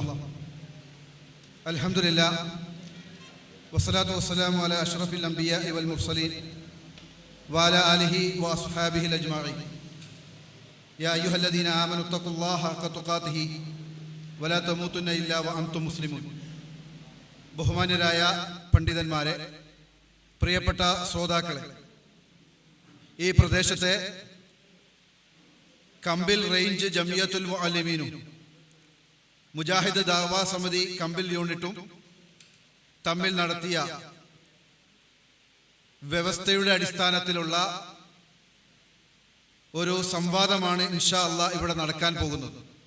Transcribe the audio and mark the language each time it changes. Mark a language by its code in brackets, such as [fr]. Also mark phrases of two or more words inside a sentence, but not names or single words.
[ar] الحمد لله والصلاة والسلام على أشرف الأنبياء والمرسلين وعلى آله وأصحابه الأجمعين. يا أيها الذين آمنوا اتقوا الله حق تقاته ولا تموتن إلا وأنتم مسلمون. [ml] ബഹുമാന്യരായ പണ്ഡിതന്മാരെ, പ്രിയപ്പെട്ട ശ്രോതാക്കളെ, ഈ പ്രദേശത്തെ കമ്പിൽ റേഞ്ച് ജമിയത്തുൽ മുഅല്ലിമീനും മുജാഹിദ് ദഅവാ സമിതി കമ്പിൽ യൂണിറ്റും തമ്മിൽ നടത്തിയ വ്യവസ്ഥയുടെ അടിസ്ഥാനത്തിലുള്ള ഒരു സംവാദമാണ് [ar] إن شاء الله [ml] ഇവിടെ നടക്കാൻ പോകുന്നത്.